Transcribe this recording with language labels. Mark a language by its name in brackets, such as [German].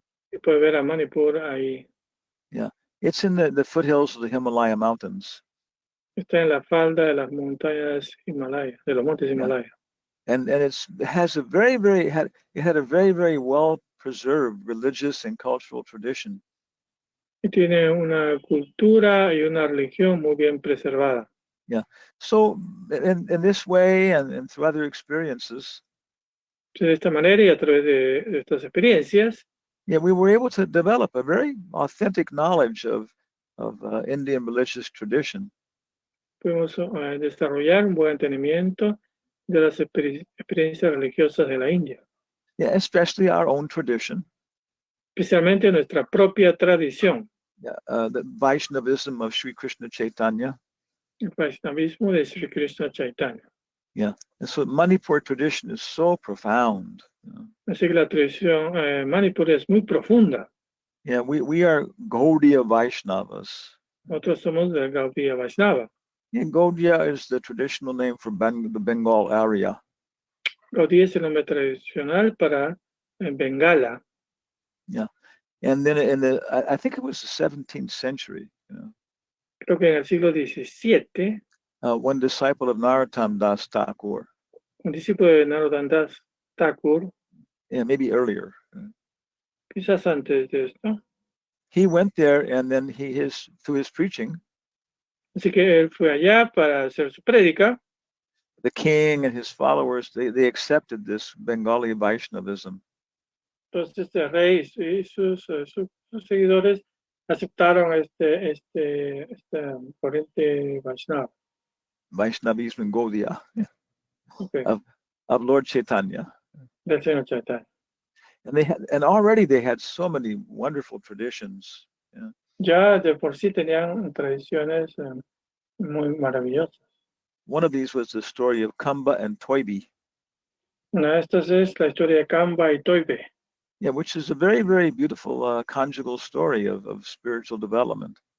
[Spanish] Y puede ver a Manipur ahí. [English] It's in the foothills of the Himalaya mountains. [Spanish] Está en la falda de las montañas Himalaya, de los montes Himalaya. [English] And it had a very, very well preserved religious and cultural tradition. [Spanish] Y tiene una cultura y una religión muy bien preservada. [English] So in this way and through other experiences, [Spanish] De esta manera y a través de estas experiencias, [English] we were able to develop a very authentic knowledge of Indian religious tradition. [Spanish] pudimos desarrollar un buen entendimiento de las experiencias religiosas de la India, [English] Especially our own tradition. [Spanish] especialmente nuestra propia tradición, [English] The Vaishnavism of Sri Krishna Chaitanya. [Spanish] el Vaishnavismo de Sri Krishna Chaitanya. [English] And so Manipur tradition is so profound. [Spanish] Así que la tradición Manipur es muy profunda. [English] We are Gaudiya Vaishnavas. [Spanish] Nosotros somos del Gaudiya Vaishnava. [English] Gaudiya is the traditional name for the Bengal area. [Spanish] Gaudiya es el nombre tradicional para Bengala. [English] And then I think it was the 17th century, [Spanish] Creo que en el siglo XVII, [English] one disciple of Narottam Das Thakur, [Spanish] un discípulo de Narottam Das Thakur, [English] maybe earlier, [Spanish] quizás antes de esto, [English] he went there, and then through his preaching, [Spanish] así que él fue allá para hacer su prédica. [English] the king and his followers, they accepted this Bengali Vaishnavism. [Spanish] Entonces el rey y sus seguidores aceptaron esta corriente Vaishnava. [English] Vaishnavism in Gaudiya, Okay. of Lord Chaitanya. [Spanish] Del Señor Chaitanya. [English] And already they had so many wonderful traditions. [Spanish] Ya de por sí tenían tradiciones muy maravillosas. [English] One of these was the story of Kamba and Toibi. [Spanish] Una de estas es la historia de Kamba y Toibe. [English] Which is a very, very beautiful conjugal story of spiritual development.